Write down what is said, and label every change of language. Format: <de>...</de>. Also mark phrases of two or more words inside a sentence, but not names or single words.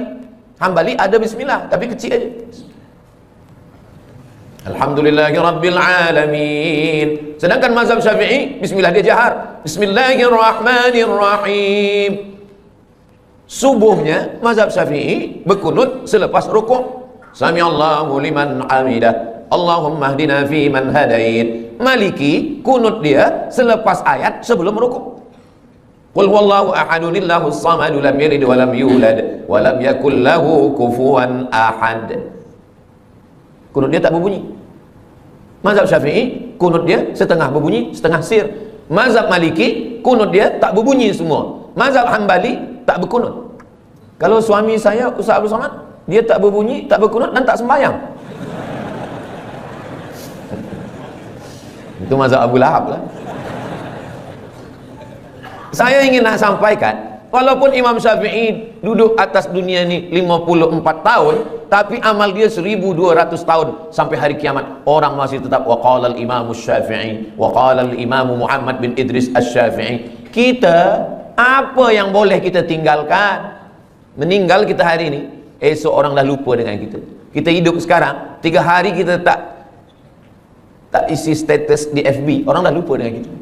<ms>Hambali ada bismillah, tapi kecil aja.</ms> <ar>الحمد لله رب العالمين.</ar> <ms>Sedangkan mazhab Syafi'i, bismillah dia jahar.</ms> <ar>بسم الله الرحمن الرحيم.</ar> <ms>Subuhnya mazhab Syafi'i berkunut selepas rukuk.</ms> <ar>سمع الله لمن حمده. اللهم اهدنا فيمن هديت.</ar> <ms>Maliki kunut dia selepas ayat sebelum rukuk.</ms> <ar>قل هو الله أحد الله الصمد لم يلد ولم يولد ولم يكن له كفوا أحد.</ar> <ms>Kunut dia tak berbunyi. Mazhab Syafi'i kunut dia setengah berbunyi, setengah sir. Mazhab Maliki kunut dia tak berbunyi semua. Mazhab Hambali tak berkunut. Kalau suami saya Ustaz Abdul Somad, dia tak berbunyi, tak berkunut dan tak sembahyang. Itu mazhab Abu Lahab lah. Saya ingin nak sampaikan, walaupun Imam Syafi'i duduk atas dunia ni 54 tahun, tapi amal dia 1200 tahun sampai hari kiamat. Orang masih tetap</ms> <ar>وقال الإمام</ar> <ms>Syafi'i,</ms> <ar>وقال الإمام</ar> <ms>Muhammad bin Idris Asy-Syafi'i. Kita, apa yang boleh kita tinggalkan? Meninggal kita hari ini, esok orang dah lupa dengan kita. Kita hidup sekarang, 3 hari kita tak isi status di FB, orang dah lupa dengan kita.</ms>